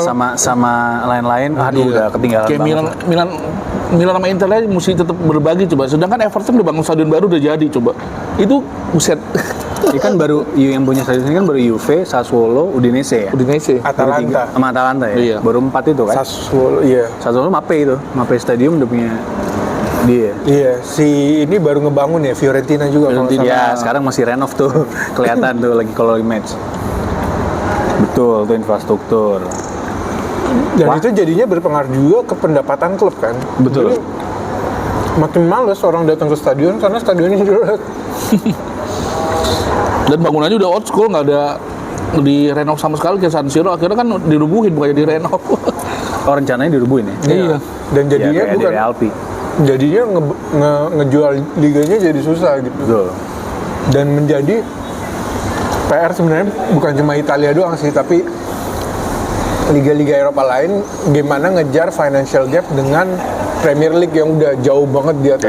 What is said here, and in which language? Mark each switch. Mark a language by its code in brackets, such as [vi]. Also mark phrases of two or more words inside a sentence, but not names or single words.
[id] Sama lain-lain, aduh Iya. udah ketinggalan Kayak banget. Milan sama Inter aja mesti tetap berbagi coba. Sedangkan Everton udah bangun stadion baru udah jadi coba. Itu buset. Ini kan baru yang punya stadion ini kan baru Juve, Sassuolo, Udinese ya. Udinese. Atalanta. Baru 3, sama Atalanta ya. Iya. Baru 4 itu kan. Sassuolo, iya. Sassuolo Mappe itu, Mappe Stadium udah punya dia. Iya, si ini baru ngebangun ya, Fiorentina juga kalau Fiorentina. nggak Ya, sekarang masih renov tuh. Kelihatan tuh lagi kalau lagi match. Betul, itu infrastruktur. salah. Dan itu jadinya berpengaruh juga ke pendapatan klub kan. Betul. Jadi, makin males orang datang ke stadion karena stadionnya jelek. Dan bangunannya udah [en] old school, [id] nggak ada di renov sama sekali kayak San Siro. Akhirnya kan dirubuhin bukannya di renov. Oh, rencananya dirubuhin ya? Iya. Dan jadinya Ya, kayak bukan di Alpi. jadinya ngejual liganya jadi susah gitu. Betul. Dan menjadi PR sebenarnya bukan cuma Italia doang sih, tapi liga-liga Eropa lain gimana ngejar [en] financial gap [id] dengan Premier League yang udah jauh banget di atas